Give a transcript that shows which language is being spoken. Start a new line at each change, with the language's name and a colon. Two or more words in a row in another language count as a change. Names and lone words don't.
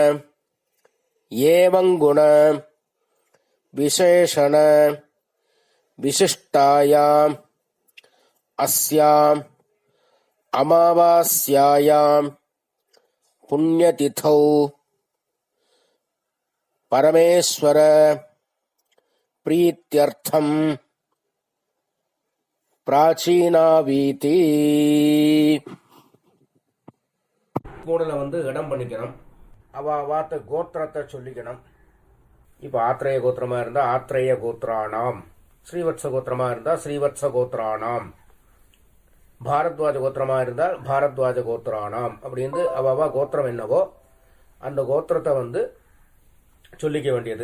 Sanskrit: एवं गुण विशेषण विशिष्टायां अस्यां अमावास्यायां पुण्यतिथौ परमेश्वर प्रीत्यर्थम प्राचीनावीति.
Tamil: மூணுல இடம் பண்ணிக்கணும். அவாத்த கோத்திரத்தை சொல்லிக்கணும். இப்போ ஆத்ரேய கோத்திரமா இருந்தா ஆத்ரேய கோத்ரானாம், ஸ்ரீவத்ச கோத்திரமா இருந்தா ஸ்ரீவத்ச கோத்ரானாம், பாரத்வாஜ கோத்திரமா இருந்தால் பாரத்வாஜ கோத்ரானாம் அப்படின்னு அவா கோத்திரம் என்னவோ அந்த கோத்திரத்தை சொல்லிக்க வேண்டியது.